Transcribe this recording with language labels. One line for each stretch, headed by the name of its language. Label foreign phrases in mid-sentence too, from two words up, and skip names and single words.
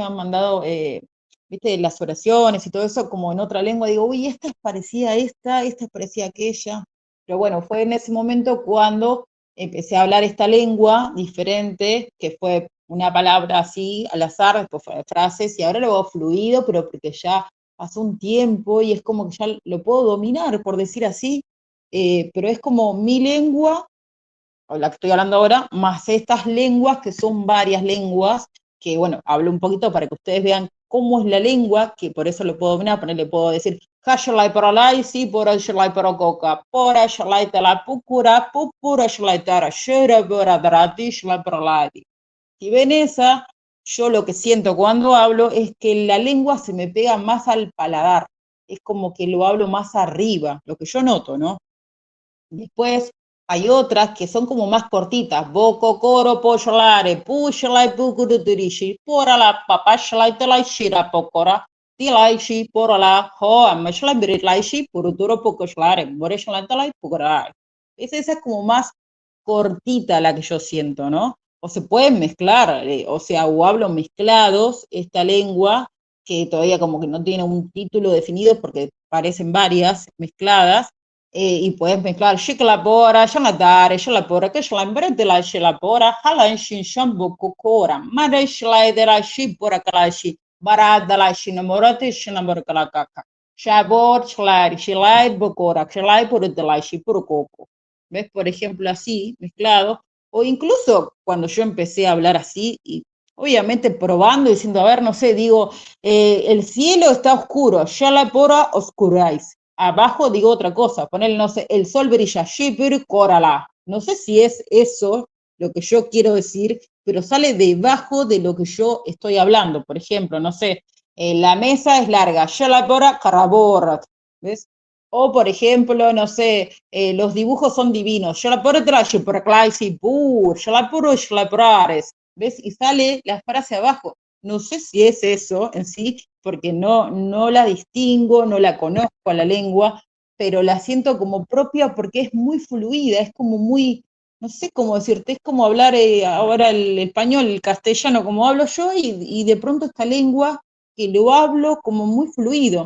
Spanish: han mandado, viste, las oraciones y todo eso como en otra lengua, digo, uy, esta es parecida a esta es parecida a aquella, pero bueno, fue en ese momento cuando empecé a hablar esta lengua diferente, que fue una palabra así al azar, después frases, y ahora lo hago fluido, pero porque ya pasó un tiempo y es como que ya lo puedo dominar, por decir así, pero es como mi lengua, o la que estoy hablando ahora, más estas lenguas, que son varias lenguas, que bueno, hablo un poquito para que ustedes vean cómo es la lengua, que por eso lo puedo dominar, le puedo decir, Hashalai paralai, si por Hashalai parococa, por Hashalai tala pukura, pupura Hashalai tara, shura bura drati, Hashalai paralai. Si ven esa, yo lo que siento cuando hablo es que la lengua se me pega más al paladar, es como que lo hablo más arriba, lo que yo noto, ¿no? Después hay otras que son como más cortitas. Boco, coro, pollalare, pushalai, pucuruturishi, porala, papashalai, telaishi, pocora, tilaishi, porala, ho, amashalai, biritlaishi, puruturo, pocoshalare, moreshalai, telai, pucorai. Esa es como más cortita la que yo siento, ¿no? O se pueden mezclar, o sea, o hablo mezclados esta lengua que todavía como que no tiene un título definido porque parecen varias mezcladas, y puedes mezclar shiklapora, shanatare, shalapora, que shlambere la shilapora, halan shin shambu kokora, mare shlaidera shipora kalashi, barada la shinamorate shinamor kalakaka, shabor shlai, shlai bokora, shlai por de la shipur coco. ¿Ves? Por ejemplo, así, mezclado, o incluso cuando yo empecé a hablar así, y obviamente probando, diciendo, a ver, no sé, digo, el cielo está oscuro, shalapora oscuráis. Abajo digo otra cosa, poner, no sé, el sol brilla, shipur corala. No sé si es eso lo que yo quiero decir, pero sale debajo de lo que yo estoy hablando. Por ejemplo, no sé, la mesa es larga, shalapora caraborat, ¿ves? O, por ejemplo, no sé, los dibujos son divinos, shalapora trashi, por claisi, pur, shalapuro, shalaprares, ¿ves? Y sale la frase abajo. No sé si es eso en sí, porque no la distingo, no la conozco a la lengua, pero la siento como propia porque es muy fluida, es como muy, no sé cómo decirte, es como hablar ahora el español, el castellano, como hablo yo, y de pronto esta lengua que lo hablo como muy fluido.